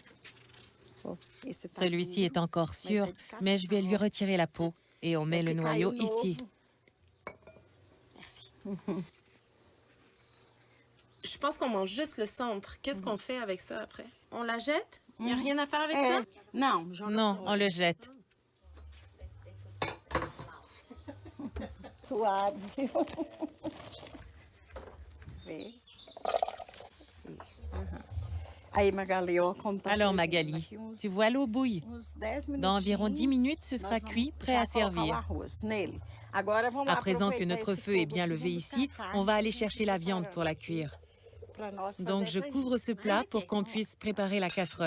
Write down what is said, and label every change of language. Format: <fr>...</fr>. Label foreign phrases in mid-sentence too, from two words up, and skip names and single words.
<fr>Celui-ci est encore sûr, mais je vais lui retirer la peau et on met le noyau ici. Je pense qu'on mange juste le centre. Qu'est-ce qu'on fait avec ça après? On la jette? Il n'y a rien à faire avec ça?</fr> <pt>Não,</pt> <fr>Non, on le jette.</fr> <pt>suado, viu? Vê. Isso. Aí, Magali, eu conto.</pt> <fr>Alors Magali, tu vois l'eau bouille. Dans environ 10 minutes, ce sera cuit, prêt à servir. À présent que notre feu est bien levé ici, on va aller chercher la viande pour la cuire. Donc je couvre ce plat pour qu'on puisse préparer la casserole.</fr>